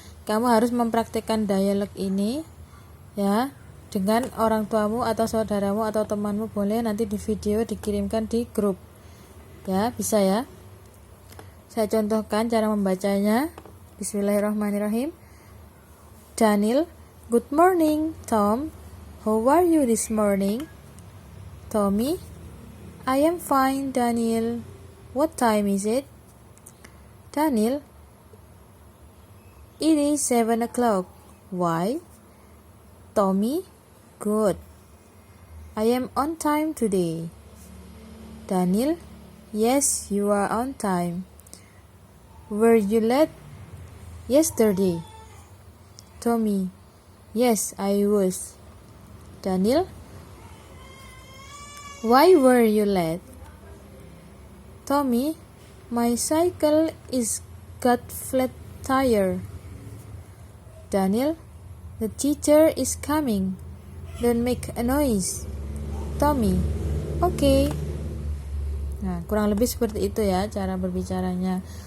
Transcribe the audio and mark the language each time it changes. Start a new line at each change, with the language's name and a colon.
Indonesian: Kamu harus mempraktikkan dialog ini ya dengan orang tuamu atau saudaramu atau temanmu, boleh nanti di video dikirimkan di grup. Ya, bisa ya. Saya contohkan cara membacanya.
Arabic: Bismillahirrahmanirrahim.
English: Daniel, good morning. Tom, how are you this morning? Tommy, I am fine, Daniel. What time is it? Daniel, it is 7 o'clock. Why? Tommy, good. I am on time today. Daniel, yes, you are on time. Were you late yesterday? Tommy, yes, I was. Daniel, why were you late? Tommy, my cycle is got flat tire. Daniel, the teacher is coming. Don't make a noise. Tommy, okay.
Indonesian: Nah, kurang lebih seperti itu ya cara berbicaranya.